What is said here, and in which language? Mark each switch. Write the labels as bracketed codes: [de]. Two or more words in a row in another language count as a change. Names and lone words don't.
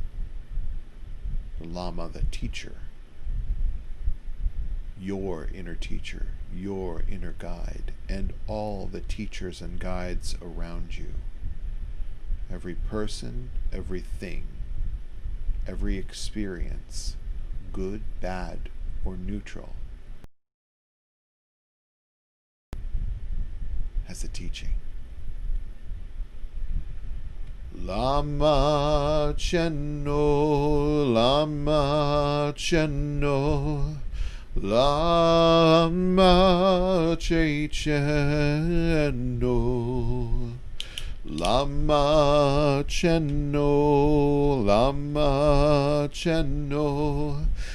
[en] the teacher, your inner teacher, your inner guide, and all the teachers and guides around you. Every person, everything, every experience, good, bad, or neutral, has a teaching. [bo] Lama Cheno, Lama Cheno, Lama Che Cheno, Lama Cheno, Lama Cheno,